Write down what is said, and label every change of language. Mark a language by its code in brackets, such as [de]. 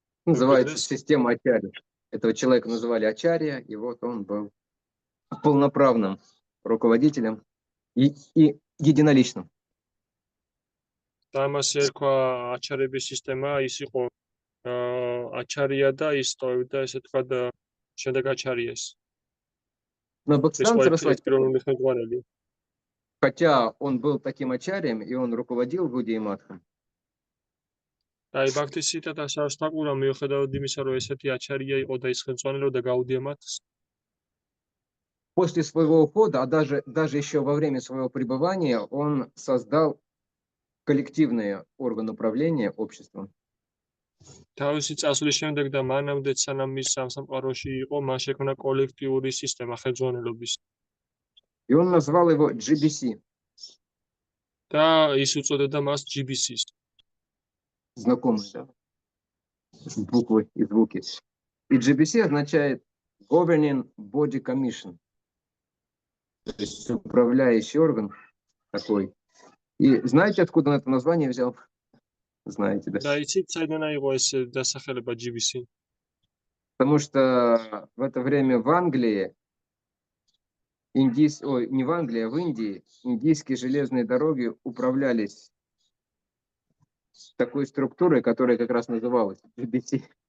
[ru] Называется система ачарья. Этого человека называли ачарья, и вот он был полноправным руководителем и единоличным. [ka] და ამას ერქვა აჩარების სისტემა, ის იყო აჩარია და ისტოვებდა, ესე თქვა, შემდეგ აჩარიეს. [ru] Но Бхактисиданта Сарасвати, [ka] პიროვნული ხელმძღვანელი. [ru] хотя он был таким ачарьем, и он руководил Гаудия Матхом, [ka] და აი ბაქთისინთა სარასვათა მიუხედავად იმისა, რომ ესეთი აჩარია იყო და ის ხელმძღვანელობდა გაუდია მათს, [ru] после своего ухода, а даже еще во время своего пребывания, он создал коллективный орган управления обществом. [ka] თავისი წასვლის შემდეგ და მანამდე სანამ ის ამ სამყაროში იყო, მან შექმნა კოლექტიური სისტემა ხელმძღვანელობის. [ru] И он назвал его GBC. [ka] და ის უწოდებდა მას GBC-ს. [ru] знакомые, да? Буквы и звуки. И GBC означает Governing Body Commission. То есть управляющий орган такой. И знаете, откуда он это название взял? Знаете, да? [ka] და იცით საიდან აიღო ეს დასახელება GBC? [ru] Потому что в это время в Англии, не в Англии, а в Индии, индийские железные дороги управлялись такой структурой, которая как раз называлась GBC.